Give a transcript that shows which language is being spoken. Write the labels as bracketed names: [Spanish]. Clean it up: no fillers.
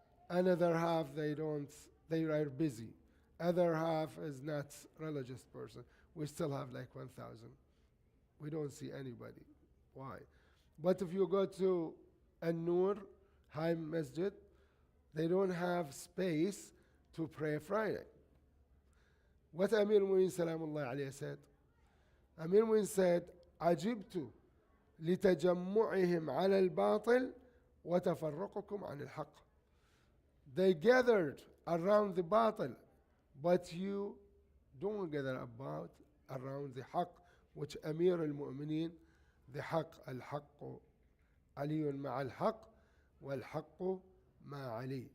[English] Another half, they are busy. Other half is not religious person. We still have like 1,000. We don't see anybody. Why? But if you go to An-Nur High Masjid, they don't have space to pray Friday. What Amir Mu'in Salamullah alayhi said? Amir Mu'in said, [Arabic] عجبت لتجمعهم على الباطل وتفرقكم عن الحق. [English] They gathered around the batil, but you don't gather around the haqq, which Amir al-Mu'mineen, the haqq, al-haqq, [Arabic] aliyun ma'al-haqq, wal-haqq ma'ali.